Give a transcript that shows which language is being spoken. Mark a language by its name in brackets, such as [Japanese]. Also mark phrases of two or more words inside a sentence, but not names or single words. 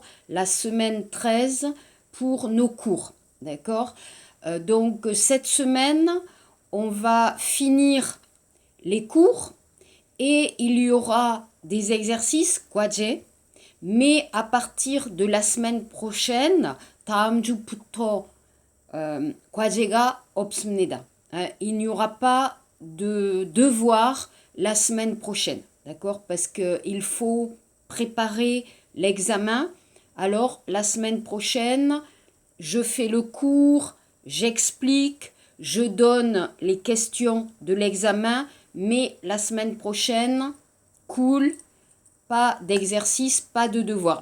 [French] La semaine 13 pour nos cours, d'accord? Donc cette semaine, on va finir les cours et il y aura des exercices, 과제, mais à partir de la semaine prochaine, [Korean] 다음 주부터 과제가 없습니다. [French] Il n'y aura pas de devoir la semaine prochaine, d'accord? Parce qu'il faut préparer l'examen. Alors, la semaine prochaine, je fais le cours, j'explique, je donne les questions de l'examen, mais la semaine prochaine, cool, pas d'exercice, pas de devoir.